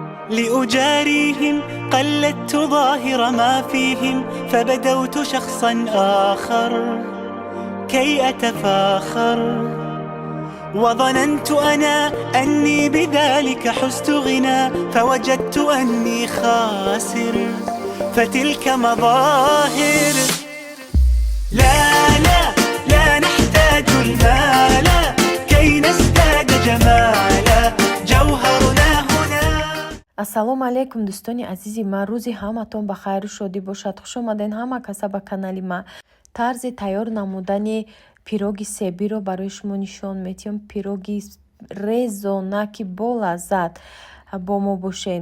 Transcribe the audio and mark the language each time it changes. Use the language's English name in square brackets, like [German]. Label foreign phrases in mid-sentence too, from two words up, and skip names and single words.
[Arabic] لأجاريهم قلدت ظاهر ما فيهم فبدوت شخصا آخر كي أتفاخر وظننت أنا أني بذلك حزت غنى فوجدت أني خاسر فتلك مظاهر لا لا لا نحتاج المال كي نزداد جمالا جوهرنا هنا. [Tajik] ассалому алайкум дӯстони азизи ман, рӯзи ҳаматон ба хайру шодӣ бошад. хуш омаден ҳама каса ба канали ма. тарзи тайёр намудани пироги себиро барои шумо нишон медиҳам. пироги резонаки бо лаззат бо мо бошен.